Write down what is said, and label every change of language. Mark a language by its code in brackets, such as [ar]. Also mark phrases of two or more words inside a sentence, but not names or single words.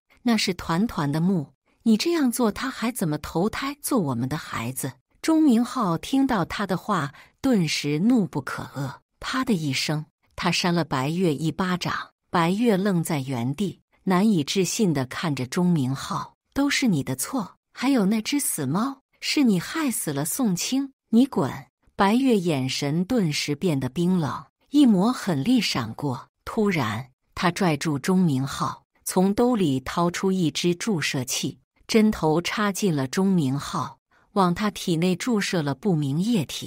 [zh] 那是團團的墓，你這樣做，他還怎麼投胎做我們的孩子？” 鐘明浩聽到他的話，頓時怒不可遏，啪的一聲，他扇了白月一巴掌。白月愣在原地，難以置信地看着鐘明浩：“都是你的錯，還有那隻死貓，是你害死了宋清，你滾！” 白月眼神頓時變得冰冷，一抹狠戾閃過。突然，他拽住鐘明浩，從兜裡掏出一支注射器，針頭插進了鐘明浩，往他體內注射了不明液體。